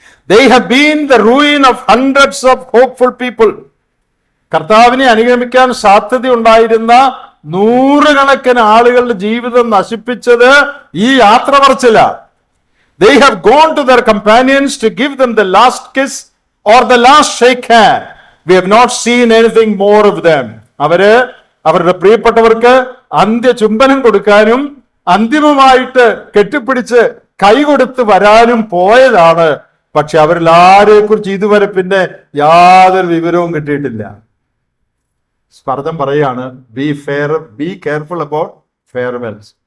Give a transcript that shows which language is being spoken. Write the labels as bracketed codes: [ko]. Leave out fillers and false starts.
[en] They have been the ruin of hundreds of hopeful people. [ml] കർത്താവിനെ അനുഗമിക്കാൻ സാധ്യതയുണ്ടായിരുന്ന നൂറുകണക്കിന് ആളുകളുടെ ജീവിതം നശിപ്പിച്ചത് ഈ യാത്ര പറച്ചില. [en] They have gone to their companions to give them the last kiss or the last shake hand. We have not seen anything more of them. [ml] അവരുടെ പ്രിയപ്പെട്ടവർക്ക് അന്ത്യ ചുംബനം കൊടുക്കാനും അന്തിമമായിട്ട് കെട്ടിപ്പിടിച്ച് കൈ കൊടുത്ത് വരാനും പോയതാണ്. പക്ഷെ അവരിൽ ആരെ കുറിച്ച് ഇതുവരെ പിന്നെ യാതൊരു വിവരവും കിട്ടിയിട്ടില്ല. സ്പർദ്ധം പറയാണ്, [en] Be careful about farewells.